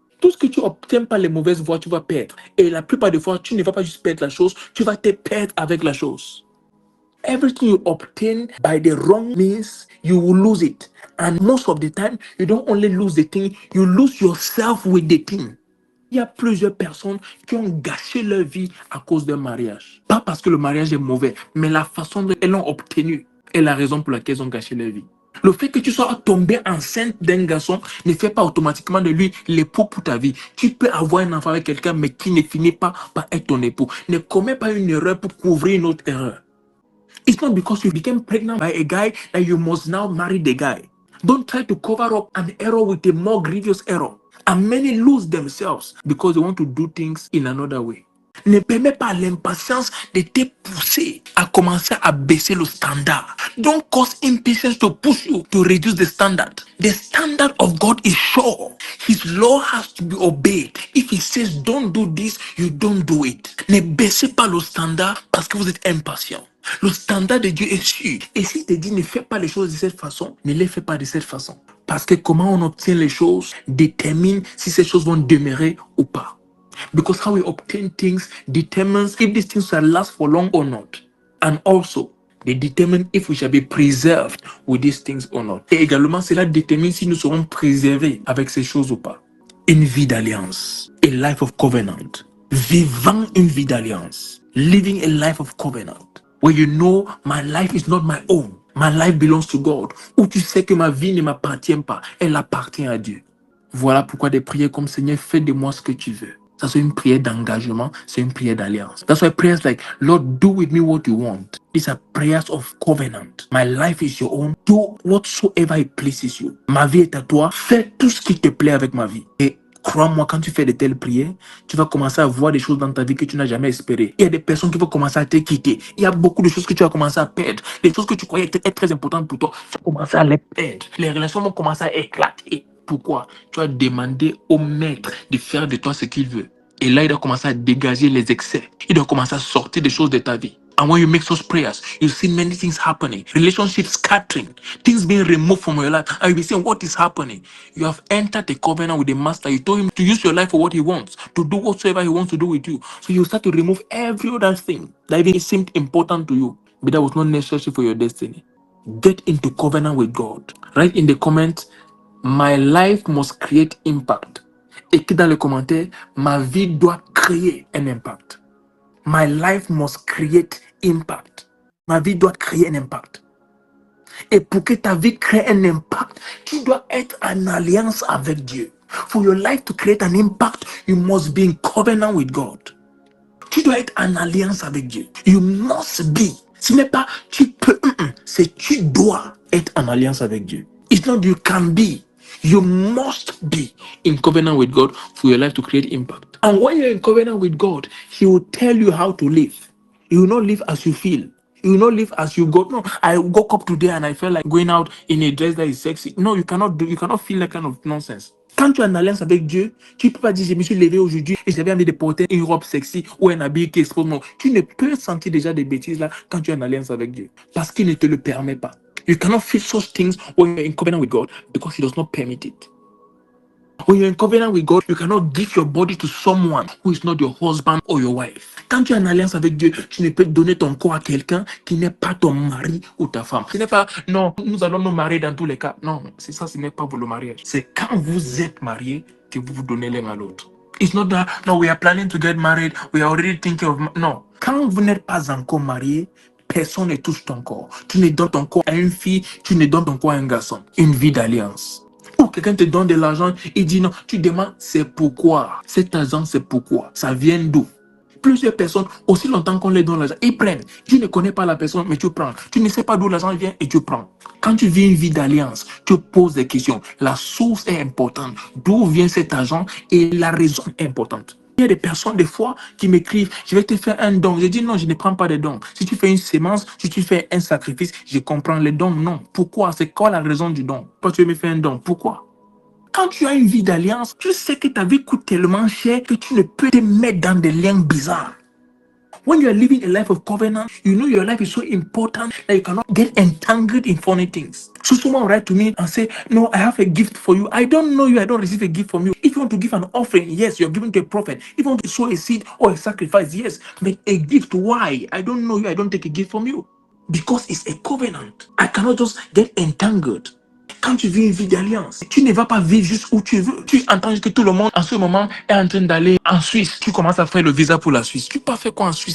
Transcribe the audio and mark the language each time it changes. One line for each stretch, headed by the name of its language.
French: Tout ce que tu obtiens par les mauvaises voies, tu vas perdre. Et la plupart des fois, tu ne vas pas juste perdre la chose, tu vas te perdre avec la chose.
English: Everything you obtain by the wrong means, you will lose it. And most of the time, you don't only lose the thing, you lose yourself with the thing.
French: Il y a plusieurs personnes qui ont gâché leur vie à cause d'un mariage. Pas parce que le mariage est mauvais, mais la façon dont elles l'ont obtenu est la raison pour laquelle ils ont gâché leur vie. Le fait que tu sois tombé enceinte d'un garçon ne fait pas automatiquement de lui l'époux pour ta vie. Tu peux avoir un enfant avec quelqu'un, mais qui ne finit pas par être ton époux. Ne commets pas une erreur pour couvrir une autre erreur.
English: It's not because you became pregnant by a guy that you must now marry the guy. Don't try to cover up an error with a more grievous error. And many lose themselves because they want to do things in another way.
French: Ne permets pas à l'impatience de te pousser à commencer à baisser le standard.
English: Don't cause impatience to push you to reduce the standard. The standard of God is sure. His law has to be obeyed. If he says don't do this, you don't do it.
French: Ne baissez pas le standard parce que vous êtes impatient. Le standard de Dieu est sûr. Et s'il te dit ne fais pas les choses de cette façon, ne les fais pas de cette façon. Parce que comment on obtient les choses détermine si ces choses vont demeurer ou pas.
English: Because how we obtain things determines if these things shall last for long or not. And also, they determine if we shall be preserved with these things or not.
French: Et également, cela détermine si nous serons préservés avec ces choses ou pas. Une vie d'alliance.
English: A life of covenant.
French: Vivant une vie d'alliance.
English: Living a life of covenant. Where you know my life is not my own. My life belongs to God.
French: Où tu sais que ma vie ne m'appartient pas. Elle appartient à Dieu. Voilà pourquoi des prières comme Seigneur, fais de moi ce que tu veux. Ça, c'est une prière d'engagement, c'est une prière d'alliance.
English: That's why prayers like, Lord, do with me what you want. These are prayers of covenant. My life is your own. Do whatsoever it pleases you.
French: Ma vie est à toi. Fais tout ce qui te plaît avec ma vie. Et crois-moi, quand tu fais de telles prières, tu vas commencer à voir des choses dans ta vie que tu n'as jamais espérées. Il y a des personnes qui vont commencer à te quitter. Il y a beaucoup de choses que tu vas commencer à perdre. Les choses que tu croyais être très importantes pour toi, tu vas commencer à les perdre. Les relations vont commencer à éclater. Pourquoi? Tu as demandé au maître de faire de toi ce qu'il veut. Et là, il doit commencer à dégager les excès. Il doit commencer à sortir des choses de ta vie.
English: And when you make those prayers, you see many things happening. Relationships scattering. Things being removed from your life. And you'll be saying, what is happening? You have entered a covenant with the master. You told him to use your life for what he wants. To do whatsoever he wants to do with you. So you start to remove every other thing that even seemed important to you. But that was not necessary for your destiny. Get into covenant with God. Write in the comments, my life must create impact.
French: Écris dans les commentaires, ma vie doit créer un impact.
English: My life must create impact.
French: Ma vie doit créer un impact. Et pour que ta vie crée un impact, tu dois être en alliance avec Dieu.
English: For your life to create an impact, you must be in covenant with God.
French: Tu dois être en alliance avec Dieu.
English: You must be.
French: Ce n'est pas tu peux, c'est tu dois être en alliance avec Dieu.
English: It's not you can be. You must be in covenant with God for your life to create impact. And when you're in covenant with God, He will tell you how to live. You will not live as you feel. You will not live as you go. No, I woke up today and I felt like going out in a dress that is sexy. No, you cannot feel that kind of nonsense.
French: Quand tu es en alliance avec Dieu, tu ne peux pas dire je me suis levé aujourd'hui et j'avais envie de porter une robe sexy ou un habit qui expose. Non, tu ne peux sentir déjà des bêtises là quand tu es en alliance avec Dieu parce qu'il ne te le permet pas.
English: You cannot feel such things when you're in covenant with God because He does not permit it. When you're in covenant with God, you cannot give your body to someone who is not your husband or your wife.
French: Quand tu es en alliance avec Dieu, tu ne peux donner ton corps à quelqu'un qui n'est pas ton mari ou ta femme. Ce n'est pas, non, nous allons nous marier dans tous les cas. Non, c'est ça, ce n'est pas pour le mariage. C'est quand vous êtes mariés que vous vous donnez l'un à l'autre.
English: It's not that, no, we are planning to get married, we are already thinking of...
French: Non, quand vous n'êtes pas encore mariés, personne ne touche ton corps. Tu ne donnes ton corps à une fille, tu ne donnes ton corps à un garçon. Une vie d'alliance. Ou quelqu'un te donne de l'argent, il dit non, tu demandes c'est pourquoi. Cet argent, c'est pourquoi. Ça vient d'où? Plusieurs personnes, aussi longtemps qu'on les donne l'argent, ils prennent. Tu ne connais pas la personne, mais tu prends. Tu ne sais pas d'où l'argent vient et tu prends. Quand tu vis une vie d'alliance, tu poses des questions. La source est importante. D'où vient cet argent et la raison est importante. Il y a des personnes, des fois, qui m'écrivent, je vais te faire un don. Je dis non, je ne prends pas de dons. Si tu fais une sémence, si tu fais un sacrifice, je comprends les dons. Non. Pourquoi? C'est quoi la raison du don? Pourquoi tu veux me faire un don? Pourquoi? Quand tu as une vie d'alliance, tu sais que ta vie coûte tellement cher que tu ne peux te mettre dans des liens bizarres.
English: When you are living a life of covenant, you know your life is so important that you cannot get entangled in funny things. So someone write to me and say, no, I have a gift for you. I don't know you. I don't receive a gift from you. If you want to give an offering, yes, you're giving to a prophet. If you want to sow a seed or a sacrifice, yes. But a gift, why? I don't know you. I don't take a gift from you. Because it's a covenant. I cannot just get entangled.
French: Quand tu vis une vie d'alliance, tu ne vas pas vivre juste où tu veux. Tu entends que tout le monde en ce moment est en train d'aller en Suisse. Tu commences à faire le visa pour la Suisse. Tu peux pas faire quoi en Suisse?